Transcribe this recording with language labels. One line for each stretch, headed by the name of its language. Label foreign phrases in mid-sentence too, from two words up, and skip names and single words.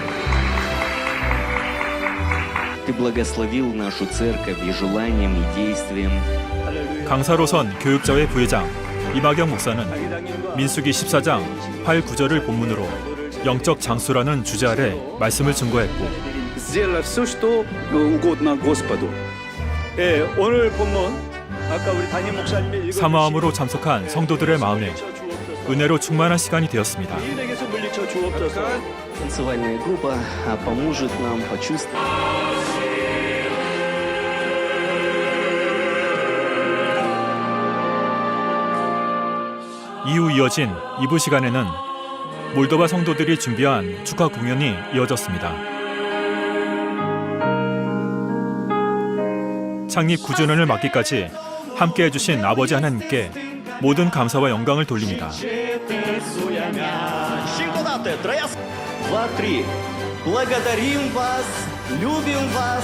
Russian: Ты благословил нашу церковь и желанием, и действием.
Korean: 강사로선 교육자회 부회장 이마경 목사는 민수기 14장 8, 9절을 본문으로 영적 장수라는 주제 아래 말씀을 증거했고
Russian: сделай все, что угодно Господу.
Korean: 예, 오늘 본문 아까 우리 담임 목사님이 읽어주신 사모함으로 참석한 성도들의 마음에 은혜로 충만한 시간이 되었습니다. 이인에게서 물리쳐 주옵소서.
Russian: Танцевальная группа поможет нам почувствовать.
Korean: 이후 이어진 2부 시간에는 몰도바 성도들이 준비한 축하 공연이 이어졌습니다. 창립 9주년을 맞기까지 함께해 주신 아버지 하나님께 모든 감사와 영광을 돌립니다. 2, 3.
Russian: Благодарим вас, любим вас.